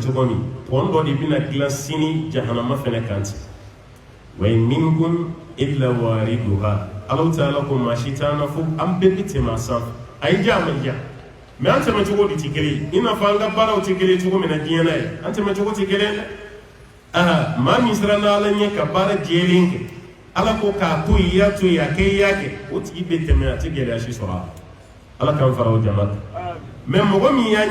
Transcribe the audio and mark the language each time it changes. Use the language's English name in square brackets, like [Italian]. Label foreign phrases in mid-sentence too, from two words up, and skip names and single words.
[Bambara] cogo min pɔn dɔ de bɛna dilan sini jahanama fɛnɛ kan ten [Arabic] وإن منكم إلا واردها [Bambara] Alahu Ta'ala ko maa si t'an na fo an bɛɛ bɛ tɛmɛ a sanfɛ a ye ja a ma ja mais an tɛmɛ cogo de tɛ kelen ye i n'a fɔ an ka baaraw tɛ kelen cogo min na diɲɛ na ye an tɛmɛ cogo tɛ kelen dɛ maa min siranna Ala ɲɛ ka baara jɛlen kɛ Ala ko k'a to yen i y'a to yen a kɛ i y'a kɛ o tigi bɛ tɛmɛ a tɛ gɛlɛya si sɔrɔ a la Ala k'an fara o jama kan mais mɔgɔ min y'a